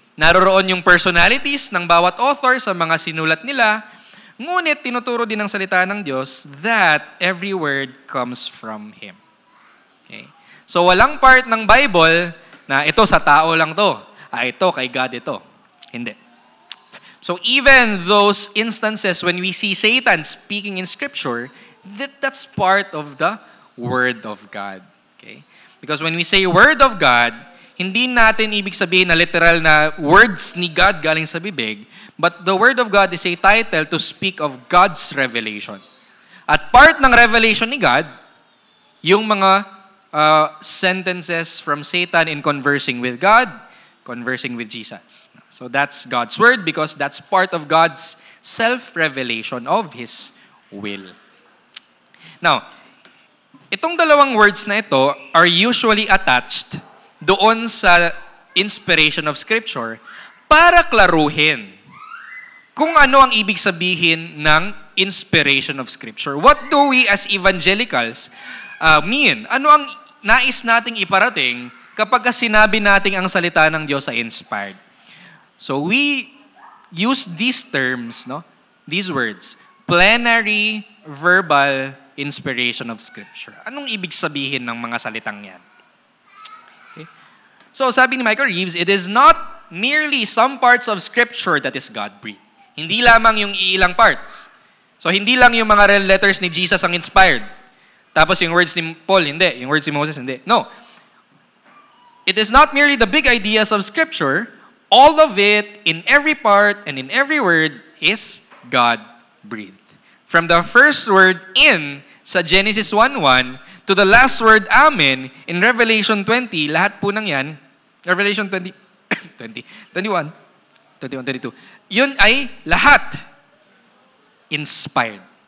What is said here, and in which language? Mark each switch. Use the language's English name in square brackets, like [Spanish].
[Filipino] Naroroon yung personalities ng bawat author sa mga sinulat nila. Ngunit tinuturo din ng salita ng Diyos [English] that every word comes from Him. Okay? [Filipino] So walang part ng Bible na ito sa tao lang to. Ito kay God ito. Hindi. [English] So even those instances when we see Satan speaking in Scripture, that's part of the Word of God. Okay? Because when we say Word of God, [Filipino] hindi natin ibig sabihin na literal na words ni God galing sa bibig, [English] but the Word of God is a title to speak of God's revelation. At part ng revelation ni God, yung mga sentences from Satan in conversing with God, conversing with Jesus. So that's God's Word because that's part of God's self-revelation of His will. [Filipino] Now, itong dalawang words na ito [English] are usually attached [Filipino] doon sa inspiration of Scripture para klaruhin kung ano ang ibig sabihin ng inspiration of Scripture. [English] What do we as evangelicals mean? [Filipino] Ano ang nais nating iparating kapag sinabi nating ang salita ng Diyos ay inspired? [English] So we use these terms, no? These words, plenary, verbal, inspiration of Scripture. [Filipino] Anong ibig sabihin ng mga salitang yan? [English] Okay. So sabi ni Michael Reeves, it is not merely some parts of Scripture that is God-breathed. [Filipino] Hindi lamang yung iilang parts. So hindi lang yung mga red letters ni Jesus ang inspired. Tapos yung words ni Paul, hindi. Yung words ni Moses, hindi. No. [English] It is not merely the big ideas of Scripture. All of it, in every part and in every word, is God-breathed. From the first word in sa Genesis 1:1 to the last word amen in Revelation 20, [Filipino] lahat po ng yan, [English] Revelation 20, 21, 22, [Filipino] yun ay lahat inspired.